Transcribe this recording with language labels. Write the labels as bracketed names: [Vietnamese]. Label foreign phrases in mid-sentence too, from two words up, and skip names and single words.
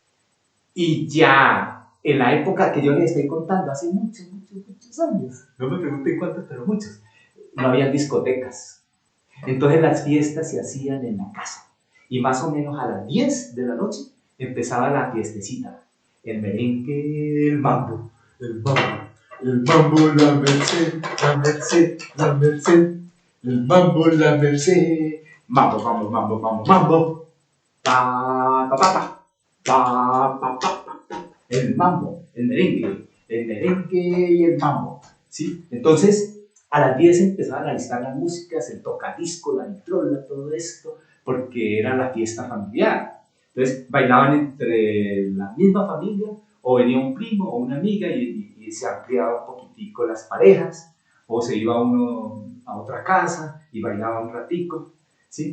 [Spanish] Y ya en la época que yo les estoy contando, hace muchos años, no me pregunten cuántos, pero muchos, no había discotecas. Entonces las fiestas se hacían en la casa. Y más o menos a las 10 de la noche empezaba la fiestecita. El merengue, el mambo, el mambo, el mambo, la merced, la merced, la merced, el mambo, la merced, mambo, mambo, mambo, mambo, mambo, pa, pa, pa, pa. Pa, pa, pa, pa, pa. El mambo, el merengue y el mambo, ¿sí? Entonces, a las 10 empezaban a listar las músicas, el tocadisco, la vitrola, todo esto, porque era la fiesta familiar. Entonces, bailaban entre la misma familia, o venía un primo o una amiga y se ampliaba un poquitico las parejas, o se iba uno a otra casa y bailaba un ratico, ¿sí?